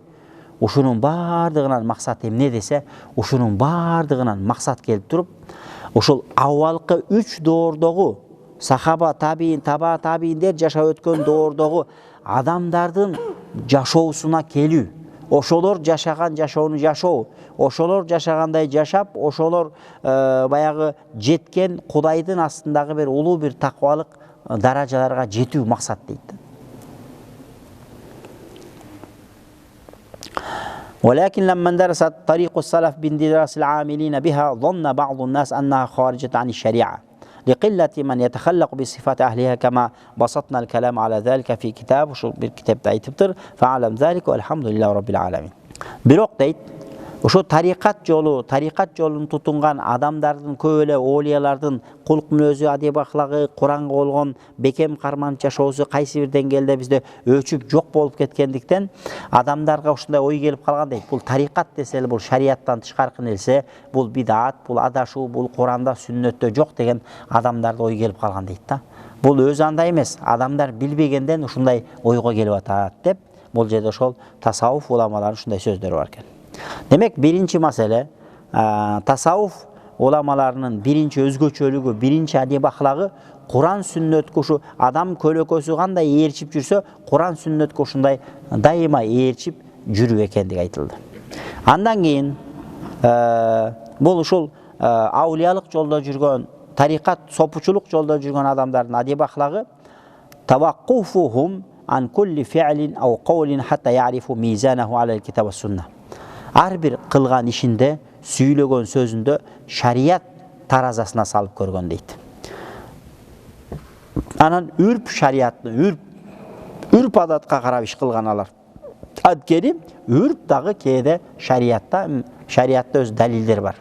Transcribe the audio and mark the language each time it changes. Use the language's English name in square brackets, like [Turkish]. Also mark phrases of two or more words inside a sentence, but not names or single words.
[Kyrgyz] Ушунун бардыгынан максат эмне десе, ушунун бардыгынан максат келип туруп, ушул авалкы 3 доордогу сахаба, табиин, таба табииндер жашап өткөн доордогу адамдардын жашоосуна келүү. Ошолор жашаган жашоону жашоо, ошолор жашагандай жашап, ошолор баягы жеткен Кудайдын астындагы бир улуу бир таквалык даражаларга жетүү максат дейт. [Arabic] ولكن لما درست طريق السلف باندراس العاملين بها ظن بعض الناس أنها خارجة عن الشريعة لقلة من يتخلق بصفات أهلها كما بسطنا الكلام على ذلك في كتاب وشو بالكتاب تايتبتر فعلم ذلك والحمد لله رب العالمين. [Kyrgyz] Бирок дейт, ошо тарикат жолун тутунган адамдардын көп эле олиялардын кулк мүнөзү, адеп аклагы, Куранга болгон бекем карманып жашоосу кайсы бир деңгээлде бизде өчүп жок болуп кеткендиктен адамдарга ушундай ой келип калган дейт. Бул тарикат десе эле бул шарияттан тышкаркы нерсе, бул бидат, бул адашуу, бул Куранда, сүннөттө жок деген адамдарда ой келип калган дейт да. Бул өзү андай эмес, адамдар билбегенден ушундай ойго келип атат деп, бул жерде ошол тасаввуф уламаларынын ушундай сөздөрү бар экен. Демек биринчи маселе тасаввуф уламаларынын биринчи өзгөчөлүгү, биринчи адеп ахлагы Куран сүннөт ушу адам көлөкөсү кандай ээрчип жүрсө, Куран сүннөт ушундай дайыма ээрчип жүрүү экендиги айтылды. Андан кийин бул ушул аулиялык жолдо жүргөн, тарикат, сопучулук жолдо жүргөн адамдардын адеп ахлагы [Arabic] توقفهم عن كل فعل أو قول حتى يعرفوا ميزانه على الكتاب والسنة. [Kyrgyz] Ар бир кылган ишинде, сүйлөгөн сөзүндө шарият таразасына салып көргөн дейт. Анан үрп шариятны, үрп адатка карап иш кылган алар. Анткени үрп дагы кээде шариятта өз далилдер бар.